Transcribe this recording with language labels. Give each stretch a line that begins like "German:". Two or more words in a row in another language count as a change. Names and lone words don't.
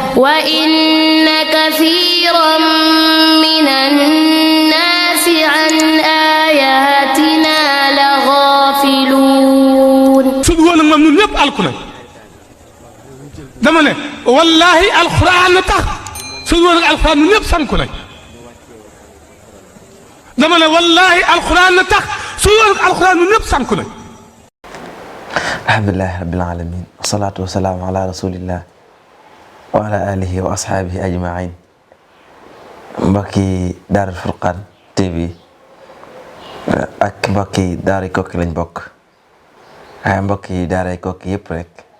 Arabic: وإن كثيرا من الناس عن آياتنا لغافلون
Wolof: سود woon ak moom ñun ñëpp alku nañ dama ne wallahi alxuraan na tax sud woon ak alxuraan ñun ñëpp sanku nañ dama ne wallahi alxuraan na tax sud woon ak alxuraan ñun ñëpp sanku nañ
Arabic: الحمد لله رب العالمين والصلاة والسلام على رسول الله وعلى آله وأصحابه أجمعين
Wolof: mbokki Daaru Furqaan TV ak mbokki Daaray Koki lañ bokk waaye mbokki Daaray Koki yëpp rek